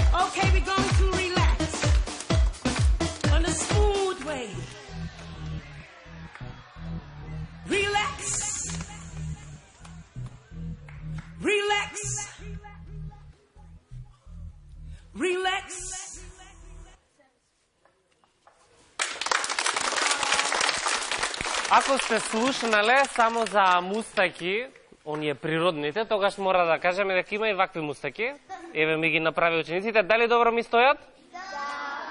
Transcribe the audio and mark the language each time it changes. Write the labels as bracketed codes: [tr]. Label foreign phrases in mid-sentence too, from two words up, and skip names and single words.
[en] Okay, we're going to relax on a smooth way. Relax. Relax. Relax. [mk] Ако сте слушнале само за мустаки, оние природните, тогаш мора да кажеме дека има и вакви мустаки. Еве ми ги направи учениците. Дали добро ми стојат? Да.